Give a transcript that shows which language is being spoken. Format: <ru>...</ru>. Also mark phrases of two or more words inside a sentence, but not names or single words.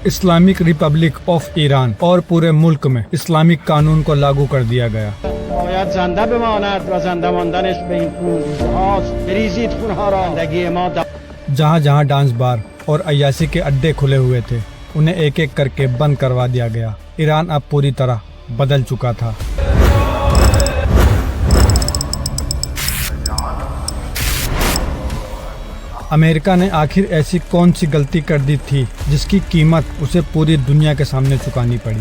<hi>इस्लामिक रिपब्लिक ऑफ ईरान और पूरे मुल्क में इस्लामिक कानून को लागू कर दिया गया।</hi> <fa>باید زنده بماند و زنده ماندنش به این خون‌ریزی‌هاست. بریزید خون‌ها را. زندگی ما</fa> <hi>जहाँ जहाँ</hi> <en>dance bar</en> <hi>और अय्याशी के अड्डे खुले हुए थे उन्हें एक एक करके बंद करवा दिया गया। ईरान अब पूरी तरह बदल चुका था। अमेरिका ने आखिर ऐसी कौन सी गलती कर दी थी जिसकी कीमत उसे पूरी दुनिया के सामने चुकानी पड़ी?</hi>